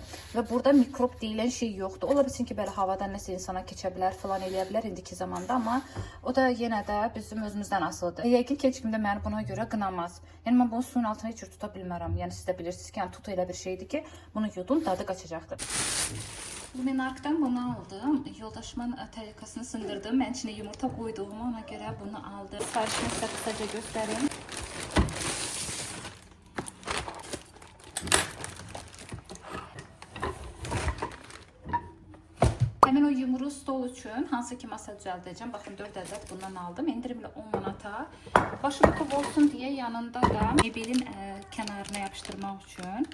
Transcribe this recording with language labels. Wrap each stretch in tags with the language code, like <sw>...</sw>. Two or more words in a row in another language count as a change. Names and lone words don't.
<az>Və burada mikrob deyilən şey yoxdur. Ola bilsin ki, belə havadan nəsə insana keçə bilər, falan eləyə bilər indiki zamanda, amma o da yenə də bizim özümüzdən asılıdır. Yəqin ki, heç kim də məni buna görə qınamaz. Yəni mən bunu suyun altına heç cür tuta bilmərəm. Yəni siz də bilirsiniz ki, yəni tut elə bir şeydir ki, bunu yudun, dadı qaçacaqdır. Luminark'dan bunu aldım. Yoldaşımın tərikasını sındırdım.</az> <tr>Mən içine yumurta koyduğum, ona göre bunu aldım. Siparişini size kısaca göstereyim.</tr> <az>Həmin o yumru stol üçün hansı ki masa düzəldəcəm. Baxın 4 ədəd bundan aldım. İndirimlə 10 manata. Başlıqlı olsun deyə yanında da mebelin kənarına yapışdırmaq üçün.</az>